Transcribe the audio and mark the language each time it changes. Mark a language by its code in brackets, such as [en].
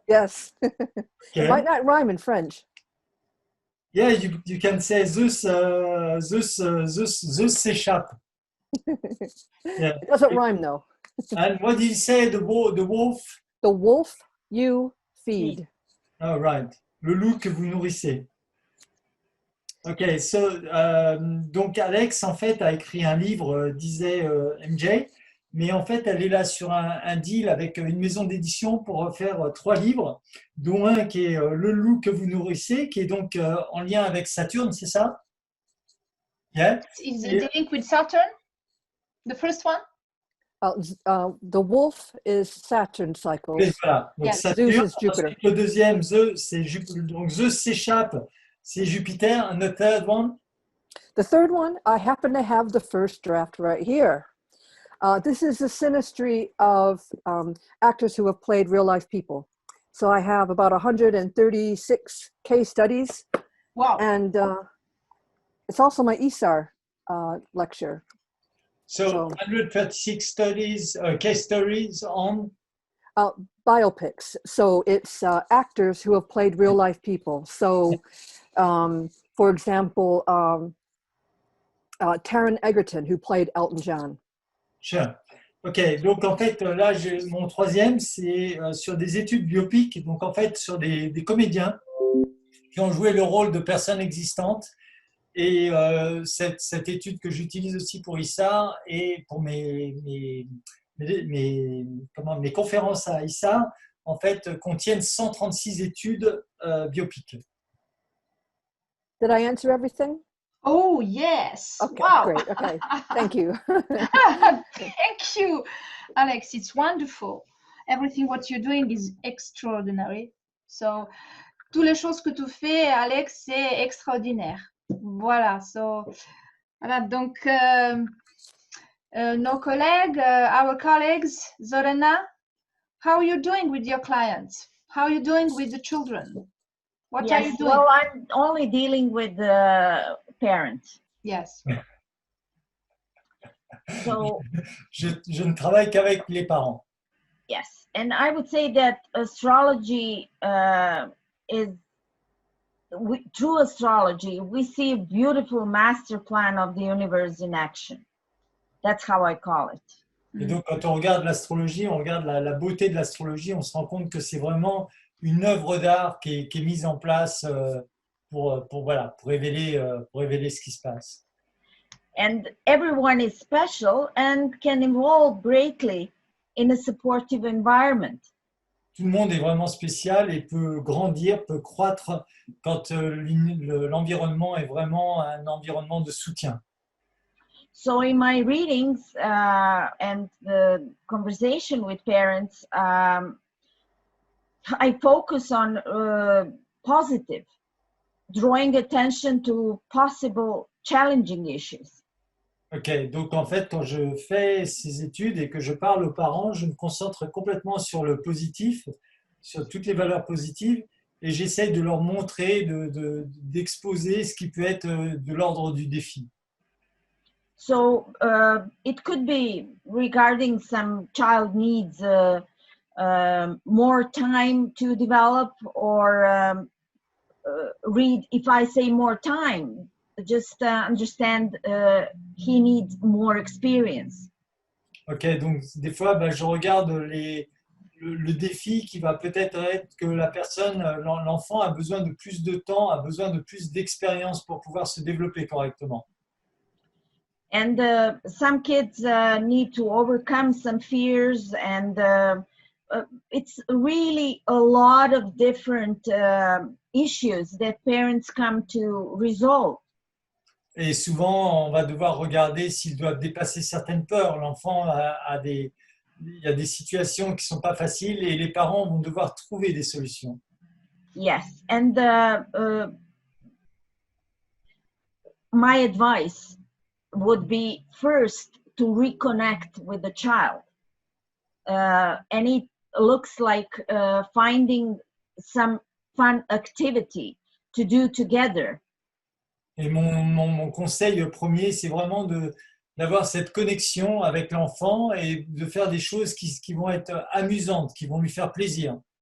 [en] Yes. Okay. It might not rhyme in French. Yeah, you can say Zeus s'échappe. Yeah. It doesn't rhyme though. And what did you say, the wolf? The wolf you feed. Oh, right. [fr] Le loup que vous nourrissez. [en] Ok, so, [fr] donc Alex, en fait, a écrit un livre, disait MJ, mais en fait, elle est là sur un deal avec une maison d'édition pour faire 3 livres, dont un qui est Le loup que vous nourrissez, qui est donc en lien avec Saturne, c'est ça? [en] Yeah. Is it dealing with Saturn? The first one? The wolf is Saturn cycles. [fr] Et voilà. Donc, [en] Yes. [fr] Saturne, [en] Zeus is Jupiter. [fr] ensuite, le deuxième, Zeus, c'est Jupiter. Donc Zeus s'échappe, c'est Jupiter. [en] And the third one? The third one, I happen to have the first draft right here. This is the synastry of actors who have played real life people. So I have about 136 case studies. Wow. And it's also my ISAR lecture. So 136 studies, case stories on? Biopics. So it's actors who have played real life people. So for example, Taron Egerton, who played Elton John. Sure. [fr] Ok, donc en fait, là, mon troisième, c'est sur des études biopiques, donc en fait, sur des comédiens qui ont joué le rôle de personnes existantes. Et cette étude que j'utilise aussi pour ISAR et pour mes conférences à ISAR, en fait, contiennent 136 études biopiques. [en] Did I answer everything? Oh, yes. Okay, Wow. great. Okay, thank you. Thank you, Alex. It's wonderful. Everything what you're doing is extraordinary. [fr] So, toutes les choses que tu fais, Alex, c'est extraordinaire. Voilà. So, voilà. Donc, nos collègues, [en] our colleagues, Zorana, how are you doing with your clients? How are you doing with the children? What are you doing? Well, I'm only dealing with the parents. Yes. So, [fr] Je ne travaille qu'avec les parents. [en] yes. And I would say that astrology through astrology, we see a beautiful master plan of the universe in action. That's how I call it. [fr] Et donc, quand on regarde l'astrologie, on regarde la beauté de l'astrologie, on se rend compte que c'est vraiment une œuvre d'art qui est mise en place pour révéler ce qui se passe. [en] And everyone is special and can evolve greatly in a supportive environment. [fr] Tout le monde est vraiment spécial et peut grandir, peut croître quand l'environnement est vraiment un environnement de soutien. [en] So in my readings and the conversation with parents, I focus on positive, drawing attention to possible challenging issues. [fr] Ok, donc en fait, quand je fais ces études et que je parle aux parents, je me concentre complètement sur le positif, sur toutes les valeurs positives, et j'essaye de leur montrer, d'exposer ce qui peut être de l'ordre du défi. [en] So it could be regarding some child needs more time to develop, or read. If I say more time, just understand he needs more experience. [fr] Ok, donc des fois, je regarde le défi qui va peut-être être que la personne, l'enfant a besoin de plus de temps, a besoin de plus d'expérience pour pouvoir se développer correctement. [en] And some kids need to overcome some fears, and it's really a lot of different issues that parents come to resolve. [fr] Et souvent, on va devoir regarder s'ils doivent dépasser certaines peurs. L'enfant il y a des situations qui ne sont pas faciles et les parents vont devoir trouver des solutions. [en] Yes, and my advice would be first to reconnect with the child. And it looks like finding some fun activity to do together. [fr] Et mon conseil premier, c'est vraiment d'avoir cette connexion avec l'enfant et de faire des choses qui vont être amusantes, qui vont lui faire plaisir.